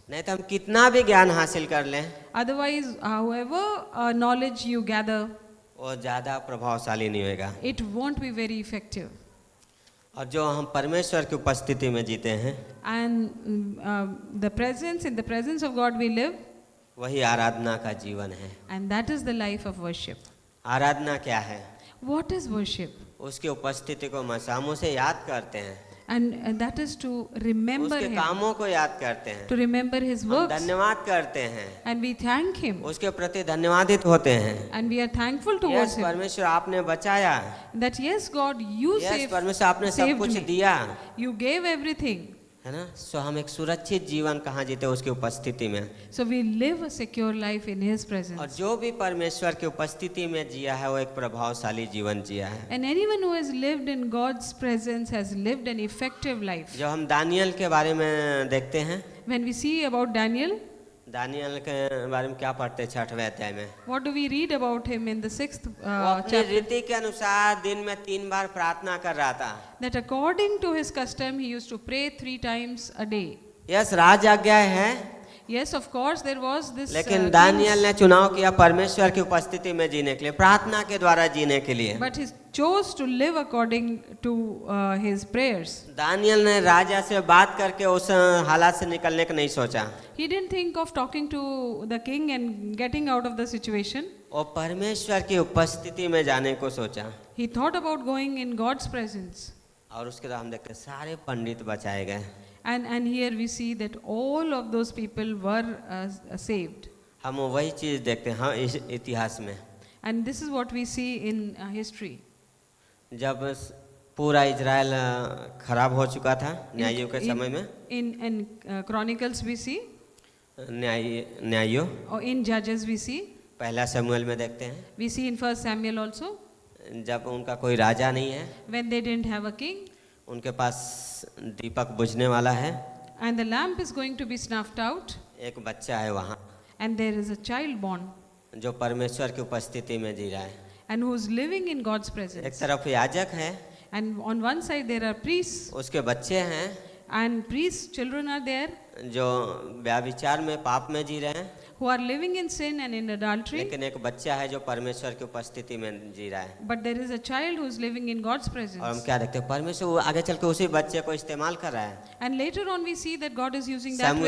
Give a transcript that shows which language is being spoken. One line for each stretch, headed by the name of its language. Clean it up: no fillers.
Hindi: नहीं तो हम कितना भी ज्ञान हासिल कर लें,
English: Otherwise, however knowledge you gather,
Hindi: वो ज्यादा प्रभावशाली नहीं होगा।
English: it won't be very effective.
Hindi: और जो हम परमेश्वर की उपस्थिति में जीते हैं,
English: And in the presence of God we live,
Hindi: वही आराधना का जीवन है।
English: and that is the life of worship.
Hindi: आराधना क्या है?
English: What is worship?
Hindi: उसकी उपस्थिति को हम उसे याद करते हैं,
English: And that is to remember
Hindi: उसके
English: Him,
Hindi: कामों को याद करते हैं,
English: to remember His
Hindi: हम
English: works,
Hindi: धन्यवाद करते हैं,
English: and we thank Him,
Hindi: उसके प्रति धन्यवादित होते हैं।
English: and we are thankful towards
Hindi: yes
English: Him.
Hindi: परमेश्वर आपने बचाया,
English: That yes, God, you
Hindi: yes परमेश्वर आपने सब
English: saved
Hindi: कुछ
English: me.
Hindi: दिया,
English: You gave everything.
Hindi: है ना। सो हम एक सुरक्षित जीवन कहाँ जीते, उसकी उपस्थिति में।
English: So we live a secure life in His
Hindi: और
English: presence.
Hindi: जो भी परमेश्वर की उपस्थिति में जिया है वो एक प्रभावशाली जीवन जिया है।
English: And anyone who has lived in God's presence has lived an effective life.
Hindi: जो हम दानियल के बारे में देखते हैं,
English: When we see about Daniel,
Hindi: Daniel के बारे में क्या पढ़ते हैं 6वें अध्याय में?
English: what do we read about him in the 6th
Hindi: वो अपनी
English: chapter?
Hindi: रीति के अनुसार दिन में 3 बार प्रार्थना कर रहा था।
English: That according to his custom, he used to pray 3 times a day.
Hindi: Yes राज आज्ञा है,
English: Yes, of course, there was this.
Hindi: लेकिन
English: kings,
Hindi: दानियल ने चुनाव किया परमेश्वर की उपस्थिति में जीने के लिए, प्रार्थना के द्वारा जीने के लिए।
English: but he chose to live according to his prayers.
Hindi: Daniel ने राजा से बात करके उस हालात से निकलने का नहीं सोचा।
English: He didn't think of talking to the king and getting out of the situation.
Hindi: वो परमेश्वर की उपस्थिति में जाने को सोचा।
English: He thought about going in God's presence.
Hindi: और उसके बाद हम देखते हैं सारे पंडित बचाए गए।
English: And here we see that all of those people were saved.
Hindi: हम वही चीज देखते हैं हाँ इस इतिहास में,
English: And this is what we see in history.
Hindi: जब पूरा इजराइल खराब हो चुका था न्यायियों के समय में,
English: In Chronicles we see,
Hindi: न्यायियों
English: or in Judges we see,
Hindi: पहला शमूएल में देखते हैं,
English: we see in First Samuel also,
Hindi: जब उनका कोई राजा नहीं है,
English: when they didn't have a king,
Hindi: उनके पास दीपक बुझने वाला है,
English: and the lamp is going to be snuffed out,
Hindi: एक बच्चा है वहाँ
English: and there is a child born,
Hindi: जो परमेश्वर की उपस्थिति में जी रहा है।
English: and who is living in God's
Hindi: एक
English: presence.
Hindi: तरफ याजक है,
English: And on one side there are priests,
Hindi: उसके बच्चे हैं
English: and priests' children are there,
Hindi: जो व्याभिचार में पाप में जी रहे हैं,
English: who are living in sin and in adultery.
Hindi: लेकिन एक बच्चा है जो परमेश्वर की उपस्थिति में जी रहा है।
English: But there is a child who is living in God's
Hindi: और हम
English: presence.
Hindi: क्या देखते हैं, परमेश्वर वो आगे चल के उसी बच्चे को इस्तेमाल कर रहा है।
English: And later on we see that God is using that very